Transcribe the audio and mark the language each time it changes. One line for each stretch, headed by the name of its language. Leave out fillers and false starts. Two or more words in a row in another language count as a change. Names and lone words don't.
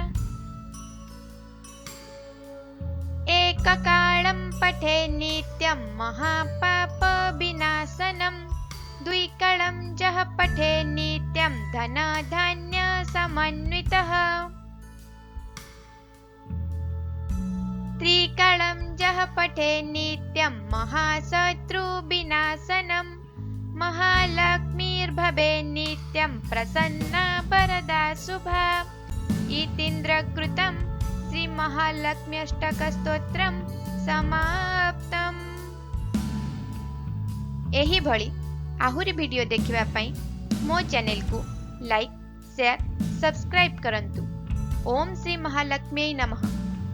Sanskrit: एककालं पठे नित्यं महापापविनाशनं द्विकालं यः पठे नित्यं धनधान्यसमन्वितः त्रिकालं यः पठे नित्यं महाशत्रुविनाशनं महालक्ष्मीर्भवे नित्यं प्रसन्ना वरदा शुभा। इतीन्द्रकृतं श्रीमहालक्ष्म्यष्टकस्तोत्रं समाप्तम्।
Odia: ଏହି ଭଳି ଆହୁରି ଭିଡିଓ ଦେଖିବା ପାଇଁ ମୋ ଚ୍ୟାନେଲ କୁ
English: like share subscribe
Odia: करंतु।
Sanskrit: ओम श्री महालक्ष्मी नमः।